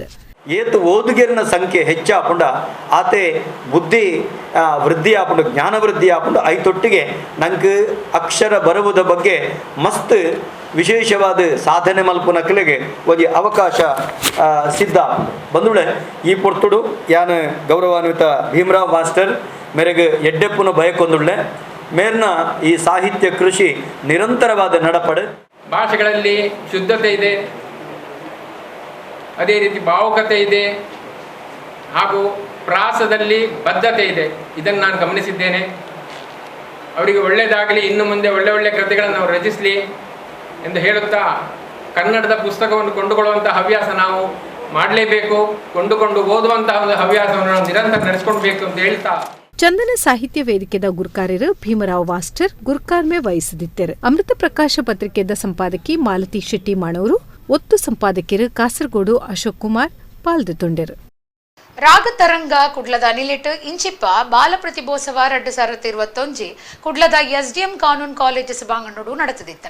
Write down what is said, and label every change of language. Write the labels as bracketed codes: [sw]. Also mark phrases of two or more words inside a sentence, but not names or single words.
[tcy] ಏತು ಓದುಗೆರಿನ ಸಂಖ್ಯೆ ಹೆಚ್ಚಾಪುಂಡ ಆತೆ ಬುದ್ಧಿ ವೃದ್ಧಿ ಆಪುಂಡು ಜ್ಞಾನ ವೃದ್ಧಿ ಆಪುಂಡು ಐತೊಟ್ಟಿಗೆ ನಂಗೆ ಅಕ್ಷರ ಬರುವುದ ಬಗ್ಗೆ ಮಸ್ತ್ ವಿಶೇಷವಾದ ಸಾಧನೆ ಮಲ್ಪುನಕ್ಲೆಗೆ ಒಂದು ಅವಕಾಶ ಸಿದ್ಧ ಬಂದುಳೆ. ಈ ಪೊರ್ತುಡು ಯಾನು ಗೌರವಾನ್ವಿತ ಭೀಮರಾವ್ ಮಾಸ್ಟರ್ ಮೇರೆಗೆ ಎಡ್ಡೆಪ್ಪುನ ಭಯಕ್ಕೊಂದುಳ್ಳೆ ಮೇರ್ನ ಈ ಸಾಹಿತ್ಯ ಕೃಷಿ ನಿರಂತರವಾದ ನಡಪಡು. [kn] ಭಾಷೆಗಳಲ್ಲಿ ಶುದ್ಧತೆ ಇದೆ, ಅದೇ ರೀತಿ ಭಾವುಕತೆ ಇದೆ, ಹಾಗೂ ಪ್ರಾಸದಲ್ಲಿ ಬದ್ಧತೆ ಇದೆ. ಇದನ್ನು ನಾನು ಗಮನಿಸಿದ್ದೇನೆ. ಅವರಿಗೆ ಒಳ್ಳೆಯದಾಗಲಿ, ಇನ್ನು ಮುಂದೆ ಒಳ್ಳೆ ಕೃತಿಗಳನ್ನು ಅವರು ರಚಿಸಲಿ ಎಂದು ಹೇಳುತ್ತಾ ಕನ್ನಡದ ಪುಸ್ತಕವನ್ನು ಕೊಂಡುಕೊಳ್ಳುವಂಥ ಹವ್ಯಾಸ ನಾವು ಮಾಡಲೇಬೇಕು. ಕೊಂಡುಕೊಂಡು ಓದುವಂತಹ ಒಂದು ಹವ್ಯಾಸವನ್ನು ನಾವು ನಿರಂತರ ನಡೆಸಿಕೊಳ್ಬೇಕು ಅಂತ ಹೇಳ್ತಾ [tcy] ಚಂದನ ಸಾಹಿತ್ಯ ವೇದಿಕೆದ ಗುರುಕಾರ್ಯರು ಭೀಮರಾವ್ ವಾಸ್ಟರ್ ಗುರುಕಾರ್ಮೆ ವಹಿಸಿದ್ದರು. ಅಮೃತ ಪ್ರಕಾಶ ಪತ್ರಿಕೆದ ಸಂಪಾದಕಿ ಮಾಲತಿ ಶೆಟ್ಟಿ ಮಾಣವರು, ಒತ್ತು ಸಂಪಾದಕಿಯರು ಕಾಸರಗೋಡು ಅಶೋಕ್ ಕುಮಾರ್ ಪಾಲ್ಗೊಂಡರು. ರಾಗತರಂಗ ಕುಡ್ಲದ ನಿಲಿಟ್ ಇಂಚಿಪ್ಪ ಬಾಲ ಪ್ರತಿಭೋತ್ಸವ 2021 ಕುಡ್ಲದ ಎಸ್ಡಿಎಂ ಕಾನೂನು ಕಾಲೇಜು ಸಭಾಂಗಣಡು ನಡೆತದಿತ್ತನ.